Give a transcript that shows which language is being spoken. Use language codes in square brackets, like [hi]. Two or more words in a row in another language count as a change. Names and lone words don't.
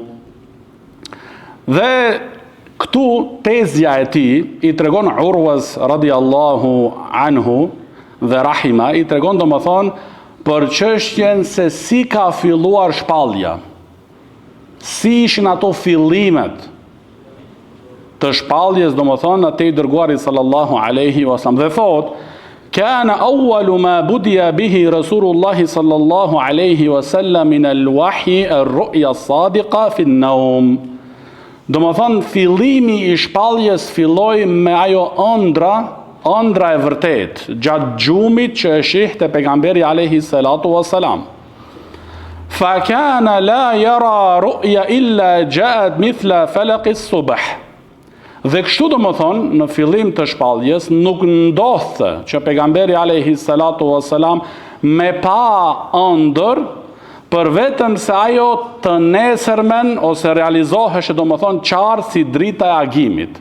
[sq] Dhe këtu tezja e tij I tregon Urwas [ar] رضي الله عنه [sq] dhe rahima, I tregon domethënë për çështjen se si ka filluar shpallja, si ishin ato fillimet të shpalljes, domethënë atë I dërguari [ar] صلى الله عليه وسلم, [sq] dhe thot: [ar] "كان أول ما بدئ به رسول الله صلى الله عليه وسلم من الوحي الرؤيا الصادقة في النوم." [sq] Domethënë fillimi I shpalljes filloi me ajo ëndra e vërtet, gjatë gjumit që e shihte pejgamberi [ar] عليه الصلاة والسلام. فكان لا يرى رؤيا إلا جاءت مثل فلق الصبح. [sq] Dhe kështu domethënë në fillim të shpalljes nuk ndodhte që pejgamberi [ar] عليه الصلاة والسلام [sq] me pa ëndër, për vetëm se ajo të nesërmen ose realizoheshe domethënë qartë si drita e agimit.